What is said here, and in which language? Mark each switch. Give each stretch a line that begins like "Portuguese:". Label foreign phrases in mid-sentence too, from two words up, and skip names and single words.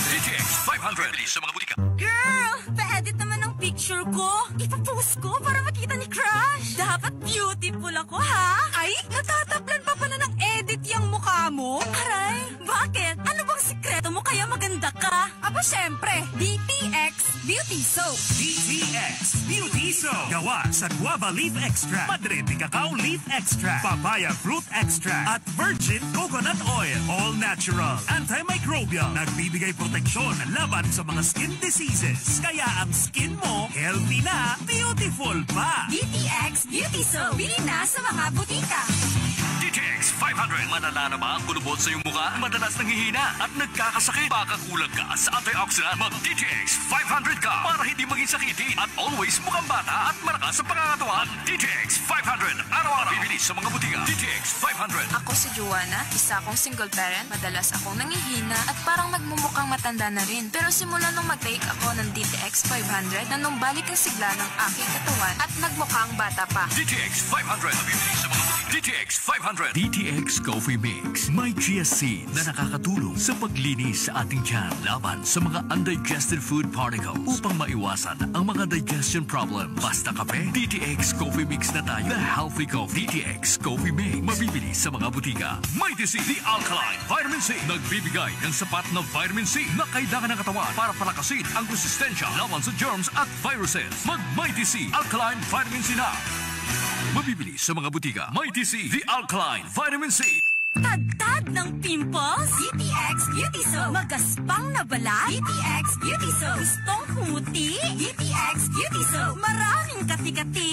Filipino: DTX 500, bili sa mga butika. Girl, pa-edit naman ang picture ko. Ipapost ko para makita ni Crush. Dapat beautiful ako, ha? Ay, natatablan pa pala ng edit yung mukha mo. Aray, bakit? Ano bang sikreto mo kaya maganda ka? Aba, syempre, DTX Beauty Soap. DTX Beauty Soap. Gawa sa guava leaf extract, Madrid de cacao leaf extract, papaya fruit extract, at virgin coconut oil.
English: All natural,
Filipino: antimicrobial, nagbibigay proteksyon laban sa mga
English: skin diseases.
Filipino: Kaya ang skin mo, healthy na, beautiful pa. DTX Beauty Soap. Bili na sa mga butika. DTX 500. Malala na ba ang kulubot sa iyong mukha? Madalas nanghihina at nagkakasakit. Baka kulang ka sa antioxidant. Mag DTX 500 ka para hindi maging sakitin at always mukhang bata at malakas sa pangangatawan. DTX 500. Araw-araw. Bibili sa mga butika. DTX 500. Ako si Joanna, isa akong single parent. Madalas akong nangihina at parang nagmumukhang matanda na rin. Pero simula nung mag-take ako ng DTX 500, na nung balik ang sigla ng aking katawan at nagmukhang bata pa. DTX 500. Bibili sa mga butika. DTX 500. DTX Coffee Mix. May chia seeds na nakakatulong sa paglinis sa ating tiyan laban sa mga
English: undigested food particles
Filipino: upang maiwasan ang mga
English: digestion problem.
Filipino: Basta kape, DTX Coffee Mix na tayo.
English: The Healthy Coffee.
Filipino: DTX Coffee Mix. Mabibili sa mga butika.
English: Mighty C, the Alkaline Vitamin C.
Filipino: Nagbibigay ng sapat na vitamin C na kailangan ng katawan para palakasin ang resistensya laban sa germs at viruses. Mag Mighty C, Alkaline Vitamin C na. Mabibili sa mga butika.
English: Mighty C, the Alkaline Vitamin C.
Filipino: Tagtag ng pimples? DTX Beauty Soap. Magaspang na balat? DTX Beauty Soap. Gustong humuti? DTX Beauty Soap. Maraming kati-kati?